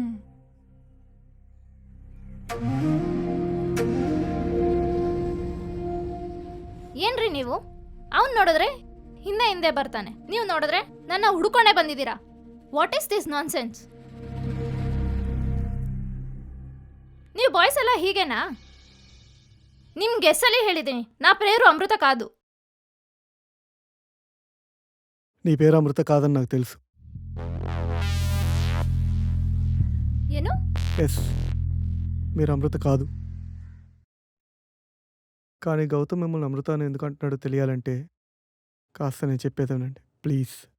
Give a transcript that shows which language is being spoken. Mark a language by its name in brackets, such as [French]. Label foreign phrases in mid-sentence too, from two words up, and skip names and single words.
[Kannada] ಏನ್ರಿ ನೀವು? ಅವ್ನು ನೋಡಿದ್ರೆ ಹಿಂದೆ ಹಿಂದೆ ಬರ್ತಾನೆ, ನೀವು ನೋಡಿದ್ರೆ ನನ್ನ ಹುಡುಕೊಂಡೇ ಬಂದಿದ್ದೀರಾ. [English] What is this nonsense? [Kannada] ನೀವು ಬಾಯ್ಸ್ ಎಲ್ಲ ಹೀಗೇನಾ? ನಿಮ್ಗೆ ಎಸ್ಸಲ್ಲಿ ಹೇಳಿದ್ದೀನಿ, [Telugu] నా పేరు అమృత కాదు. నీ పేరు అమృత కాదని నాకు తెలుసు. [Kannada] ಏನು? [Telugu] ఎస్, మీరు అమృత కాదు. కానీ గౌతమ్ మిమ్మల్ని అమృత అని ఎందుకు అంటున్నాడో తెలియాలంటే కాస్త నేను చెప్పేదానండి ప్లీజ్.